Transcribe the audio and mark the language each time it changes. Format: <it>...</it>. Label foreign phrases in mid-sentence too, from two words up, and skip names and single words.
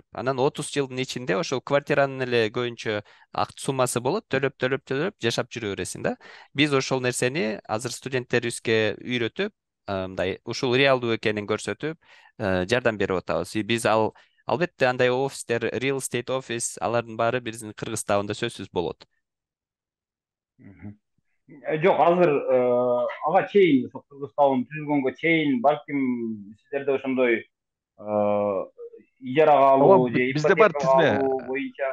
<ky>Анан 30 жылдын ичинде ошол квартиранын эле көбүнчө суммасы болот, төлөп жашап жүрө бересиң да. Биз ошол нерсени азыр студенттерибизге үйрөтүп, мындай ушул реалдуу экенин көрсөтүп, жардам берип атабыз. Биз албетте андай офистер,</ky> <en>real estate office,</en> <ky>алардын баары биздин Кыргызстанда сөзсүз болот. Жок, азыр ага чейин ошо Кыргызстан түзүлгөнгө чейин балким сиздерде ошондой ижарага алуу же Бизде бар ипотекага тизме. алуу боюнча</ky>